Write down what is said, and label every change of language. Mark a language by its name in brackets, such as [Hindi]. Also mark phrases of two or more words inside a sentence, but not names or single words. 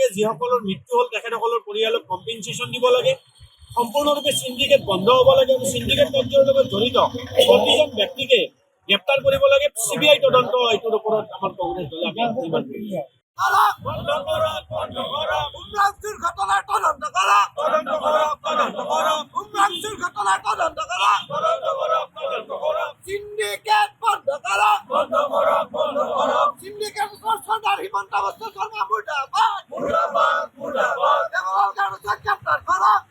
[Assamese] যিসকলৰ মৃত্যু হ'ল তেখেতসকলৰ পৰিয়ালক কম্পেনচেশ্যন দিব লাগে। সম্পূৰ্ণৰূপে সিন্ডিকেট বন্ধ হ'ব লাগে আৰু সিন্ডিকেট কাৰ্যৰ লগত জড়িত প্ৰতিজন ব্যক্তিকে গ্ৰেপ্তাৰ কৰিব লাগে। CBI তদন্ত এইটোৰ ওপৰত আমাৰ কংগ্ৰেছ দলে আমি নিৰ্মাণ কৰিছোঁ। [Bangla] উমরাংশুর ঘটনায় তদন্ত করা, উমরাংশুর ঘটনায় তদন্ত করা, সিন্ডিকেট বন্ধ করা, সিন্ডিকেট সরকার হিমন্ত বিশ্ব শর্মা মুর্দাবাদ, দেওয়াল গার্ডকে গ্রেপ্তার করা,